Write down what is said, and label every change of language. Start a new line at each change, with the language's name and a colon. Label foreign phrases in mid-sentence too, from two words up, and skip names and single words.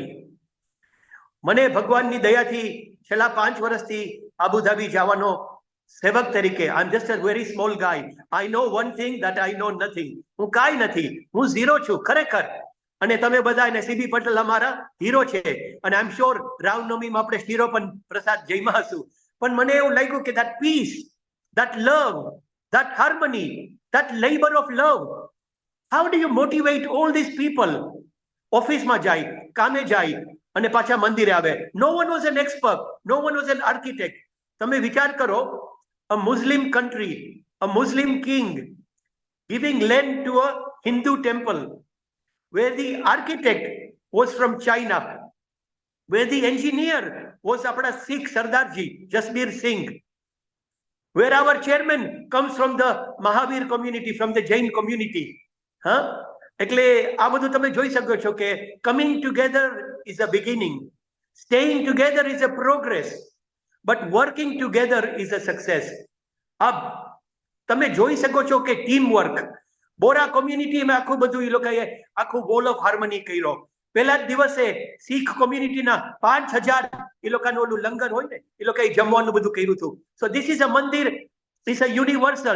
Gujarati: મને ભગવાનની દયાથી છેલ્લા 5 વર્ષથી આબુધાબી જવાનો સેવક તરીકે,
English: I am just a very small guy. I know one thing that I know nothing.
Gujarati: હું કાંઈ નથી, હું ઝીરો છું ખરેખર. અને તમે બધા એને સીબી પટેલ અમારા હીરો છે. અને
English: I am sure
Gujarati: રામનવમીમાં આપણે શીરો પણ પ્રસાદ જઈમાં હશું. પણ મને એવું લાગ્યું કે
English: that peace, that love, that harmony, that labor of love, how do you motivate all these people?
Gujarati: ઓફિસમાં જાય, કામે જાય અને પાછા મંદિરે આવે.
English: No one was an expert, no one was an architect.
Gujarati: તમે વિચાર કરો,
English: a Muslim country, a Muslim king giving land to a Hindu temple, where the architect was from China, where the engineer was apna Sikh Sardarji, Jasbir Singh, where our chairman comes from the Mahavir community, from the Jain community.
Gujarati: એટલે આ બધું તમે જોઈ શકો છો કે
English: coming together is a beginning, staying together is a progress, but working together is a success.
Gujarati: अब તમે જોઈ શકો છો કે
English: team work,
Gujarati: બોરા કોમ્યુનિટીમાં આખું બધું એ લોકોએ આખું
English: wall of harmony
Gujarati: કર્યો. પહેલા જ દિવસે શીખ કોમ્યુનિટીના 5000 એ લોકોનું ઓલું લંગર હોય ને, એ લોકોએ જમવાનું બધું કર્યું હતું.
English: so this is a મંદિર, is a universal.